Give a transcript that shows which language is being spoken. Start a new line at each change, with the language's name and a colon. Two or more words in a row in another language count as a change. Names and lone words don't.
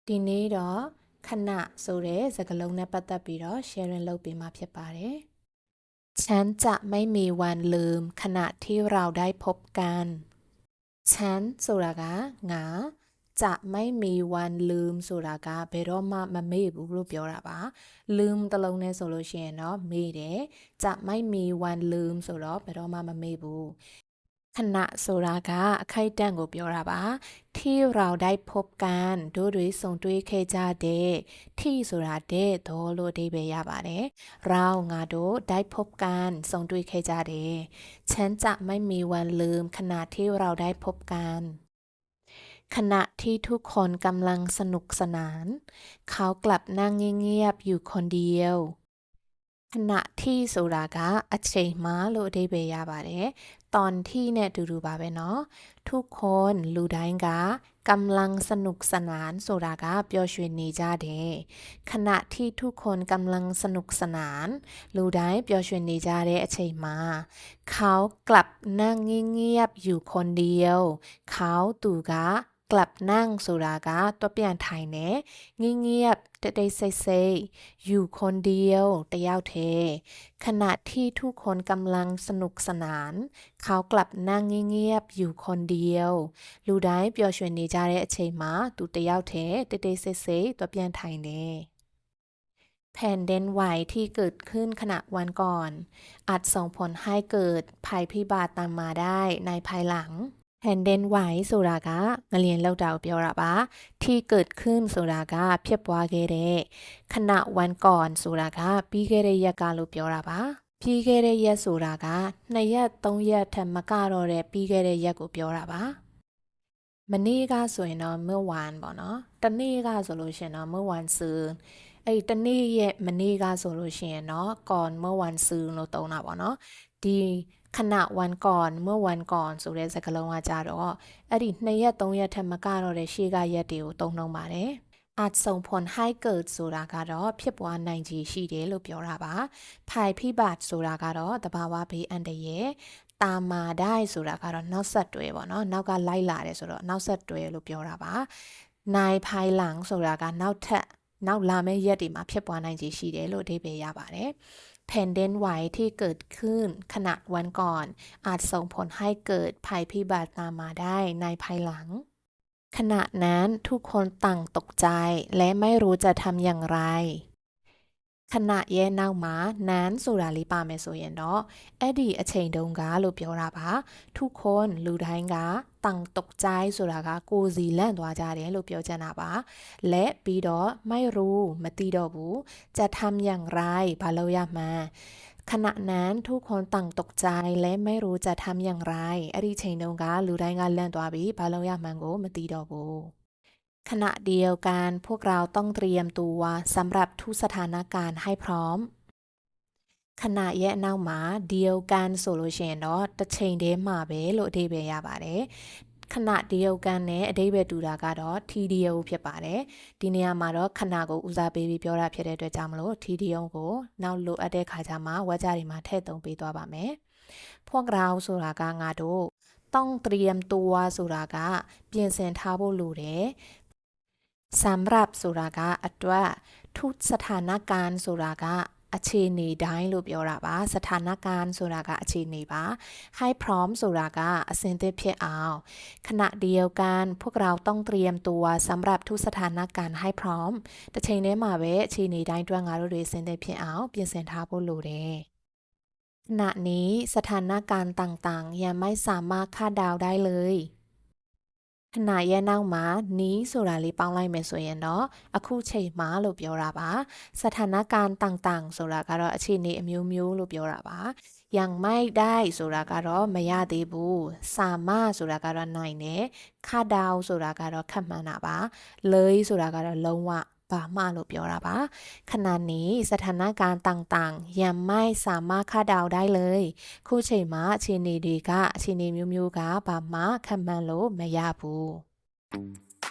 Burmese: ဒီနေ့တော့ခဏဆိုတဲ့စကားလုံးနဲ့ပတ်သက်ပြီးတော့ sharing လုပ်ပေးမှာဖြစ်ပါတယ်။
Thai: ฉันจะไม่มีวันลืมขณะที่เราได้พบกันฉัน
Burmese: ဆိုတာကငါ
Thai: จะไม่มีวันลืม
Burmese: ဆိုတာကဘယ်တော့မှမမေ့ဘူးလို့ပြောတာ ပါ။ลืมတလုံးနဲ့ဆိုလို့ရှိရင်တော့မေ့တယ်။
Thai: จะไม่มีวันลืม
Burmese: ဆိုတော့ဘယ်တော့မှမမေ့ဘူး။ခဏဆိုတာကအခိုက်အတန့်ကိုပြောတာပါ
Thai: ที่เราได้พบกัน
Burmese: တို့ တွေဆုံတွေ့ခဲ့ကြတဲ့ที่ဆိုတာတဲ့တော့လို့အဓိပ္ပာယ်ရပါတယ်เราငါတို့
Thai: ได้พบกัน
Burmese: ဆုံတွေ့ခဲ့ကြတယ်
Thai: ฉันจะไม่มีวันลื มขณะที่เราได้พบกันขณะที่ทุกคนกำลังสนุกสนานเขากลับนั่งเงี ยบๆอยู่คนเดียวขณะที่
Burmese: ဆိုတာကအချိန်မှလို့အဓိပ္ပာယ်ရပါတယ်
Thai: ตอนที่เนี่ย
Burmese: တူပါပဲเนาะ
Thai: ทุกคน
Burmese: လူတိုင်းက
Thai: กำลังสนุกสนาน
Burmese: ဆိုတာကပျော်ရွှင်နေကြတယ်
Thai: ขณะที่ทุกคนกำลังสนุกสนาน
Burmese: လူတိုင်းပျော်ရွှင်နေကြတဲ့အချိန်မှာ
Thai: เขากลับนั่งเงียบๆอยู่คนเดียวเขา
Burmese: သူကก
Thai: ลับนั่ง
Burmese: ဆိုတာကတော့ပြန်ထိုင်တယ်
Thai: เงียบๆ
Burmese: တိတ်ဆိတ်ဆိတ်
Thai: อยู่คนเดียว
Burmese: တယောက်တည်း
Thai: ขณะที่ทุกคนกำลังสนุกสนานเขากลับนั่งเงียบๆอยู่คน
Burmese: เดียวလူတိုင်းပျော်ရွှင်နေကြတဲ့အချိန်မှာသူတယောက်တည်းတိတ်ဆိတ်ဆိတ်တော့ပြန်ထိုင်တယ်
Thai: แผ่นดินไหวที่เกิดขึ้นขณะ วันก่อนอาจส่งผลให้เกิดภัยพิบัติตามมาได้ในภายหลังแผ่นดินไหว
Burmese: ဆိုတာကငလျင်လောက်တာကိုပြောတာပါ
Thai: ที่เกิดขึ้น
Burmese: ဆိုတာကဖြစ်ပွားခဲ့တဲ့ခณะวันก่อนဆိုတာကပြီးခဲ့တဲ့ရက်ကလို့ပြောတာပါပြီးခဲ့တဲ့ရက်ဆိုတာက2ရက်3ရက်ထက်မကတော့တဲ့ပြီးခဲ့တဲ့ရက်ကိုပြောတာပါမနေ့ကဆိုရင်တော့เมื่อวานပေါ့နော်တနေ့ကဆိုလို့ရှိရင်တော့เมื่อวานซืนအဲ့တနေ့ရဲ့မနေ့ ကဆိုလို့ရှိရင်တော့
Thai: ก่อนเมื่อวันซืน
Burmese: လို့သုံးတာပေါ့နော်ဒီခဏ
Thai: วันก่อนเมื่อวันก่อน
Burmese: ဆိုတဲ့စကားလုံးကကြတော့အဲ့ဒီ2 ရက်3ရက်ထက်မကတော့တဲ့ရှေ့ကရက်တွေကိုသုံးနှုံပါတယ်
Thai: อาจส่งผลให้เกิด
Burmese: ဆိုတာကတော့ဖြစ်ပွားနိုင်ခြေရှိတယ်လို့ပြောတာပါภัยพิบัติဆိုတာကတော့တဘာဝဘေးအန္တရာယ်
Thai: ตามมาได้
Burmese: ဆိုတာကတော့နောက်ဆက်တွဲပေါ့နော်နောက်ကလိုက်လာတယ်ဆိုတော့နောက်ဆက်တွဲလို့ပြောတာပါနိုင်ภายหลังဆိုတာကနောက်လာမယ့်ရက်တွေမှာဖြစ်ပွားနိုင်ခြေရှိတယ်လို့အဓိပ္ပာယ်ရပါတယ်
Thai: แผ่นดินไหวที่เกิดขึ้นขณะวันก่อนอาจส่งผลให้เกิดภัยพิบั ติตามมาได้ในภายหลังขณะนั้นทุกคนต่างตกใจและไม่รู้จะทำอย่างไรขณะ
Burmese: ရဲ့နောက်မှာနန်းဆိုတာလေးပါမယ်ဆိုရင်တော့အဲ့ဒီအချိန်တုန်းကလို့ပြောတာပါ
Thai: ทุกคน
Burmese: လူတိုင်းက
Thai: ต่างตกใจ
Burmese: ဆိုတာကကိုယ်စီလန့်သွားကြတယ်လို့ပြောချင်တာပါและပြီးတော့ไม่รู้မသိတော့ဘူး
Thai: จะทำอย่างไร
Burmese: ဘာလို့ရမှန်း
Thai: ขณะนั้นทุกคนต่างตกใจและไม่รู้จะทำอย่างไร
Burmese: အဲ့ ဒီချိန်တုန်းကလူတိုင်းကလန့်သွားပြီးဘာလို့ရမှန်းကိုမသိတော့ဘူး
Thai: ขณะเดียวกันพวกเราต้องเตรียมตัวสำหรับทุกสถานการณ์ให้พร้อมขณะ
Burmese: ရဲ့နောက်မှာเดียวกันဆိုလို့ရှိရင်တော့တစ်ချိန်တည်းမှာပဲလို့အဓိပ္ပာယ်ရပါတယ်ခဏเดียวกันနဲ့အဓိပ္ပာယ်တူတာကတော့ทีเดียวဖြစ်ပါတယ်ဒီနေရာ မှာတော့ခဏကိုဦးစားပေးပြီးပြောတာဖြစ်တဲ့အတွက်ကြောင့်မလို့ทีเดียวကိုနောက်လိုအပ်တဲ့ခါကျမှဝါကြတွေမှာထည့်သုံးပေးသွားပါမယ်พวกเราဆိုတာကငါတို့
Thai: ต้องเตรียมตัว
Burmese: ဆိုတာကပြင်ဆင်ထားဖို့လိုတယ်สำหรับဆိုတာကအတွက်
Thai: ทุกส ถานการณ์
Burmese: ဆိုတာကအခြေအနေတိုင်းလို့ပြောတာပါสถานการณ์ဆိုတာကအခြေအနေပါ
Thai: ให้พร้อม
Burmese: ဆိုတာကအစဉ်သစ်ဖြစ်အောင်
Thai: ขณะเดียวกันพวกเราต้องเตรียมตัวสำหรับทุ กสถานการณ์ให้พร้อม
Burmese: တစ်ချိန်တည်းမှာပဲအခြေအနေတိုင်းအတွက်ငါတို့တွေအစဉ်သစ်ဖြစ်အောင်ပြင်ဆင်ထားဖို့လိုတယ်
Thai: ขณะนี้สถาน การณ์ต่างๆยังไม่สามารถคาดเดาได้เลยขณะ
Burmese: ရဲ့နောက်မှာနီးဆိုတာလေးပေါင်းလိုက်မယ်ဆိုရင်တော့အခုချိန် မှာလို့ပြောတာပါ
Thai: สถานการณ์ต่างๆ
Burmese: ဆိုတာကတော့အခြေအနေအမျိုးမျိုးလို့ပြောတာပါ
Thai: ยังไม่ได้
Burmese: ဆိုတာကတော့မရသေးဘူးสามารถဆိုတာကတော့နိုင်တယ်คาดเดาဆိုတာကတော့ခန့်မှန်းတာပါเลยဆိုတာကတော့လုံးဝဘာမှလို့ပြောတာပါ
Thai: ขณะนี้สถานการณ์ต่างๆยังไม่สามารถคาดเดาได้เลย
Burmese: ခုချိန်မှာအခြေအနေတွေကအခြေအနေမျိုးမျိုးကဘာမှခန့်မှန်းလို့မရဘူး